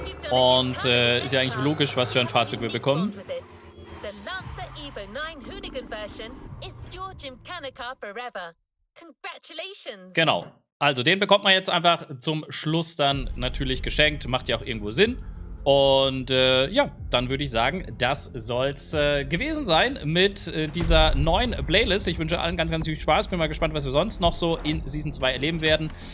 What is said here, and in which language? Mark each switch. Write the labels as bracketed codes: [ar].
[de] Und ist ja eigentlich logisch, was für ein Fahrzeug wir bekommen. [en] The Lancer Evo 9 Hoonigan version is your Gymkhana car forever. Congratulations! [de] Genau. Also den bekommt man jetzt einfach zum Schluss dann natürlich geschenkt. Macht ja auch irgendwo Sinn. Und ja, dann würde ich sagen, das soll's gewesen sein mit dieser neuen Playlist. Ich wünsche allen ganz, ganz viel Spaß. Bin mal gespannt, was wir sonst noch so in Season 2 erleben werden.